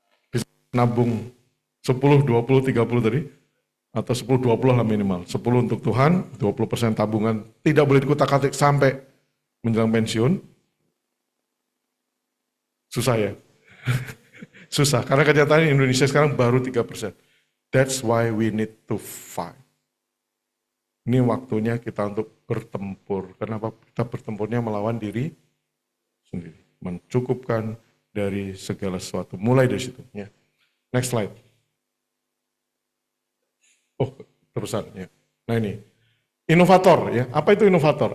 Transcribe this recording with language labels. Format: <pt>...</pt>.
<id>Bisa nabung 10, 20, 30 tadi? Atau 10, 20 lah minimal. 10 untuk Tuhan, 20% tabungan. Tidak boleh dikutak-katik sampai menjelang pensiun. Susah ya? Susah, karena kenyataan Indonesia sekarang baru 3%.</id> <en>That's why we need to fight.</en> <id>Ini waktunya kita untuk bertempur. Kenapa kita bertempurnya melawan diri sendiri. Mencukupkan dari segala sesuatu. Mulai dari situ. Ya.</id> <en>Next slide.</en> <id>Oh, terusan ya. Nah ini, inovator ya. Apa itu inovator?</id>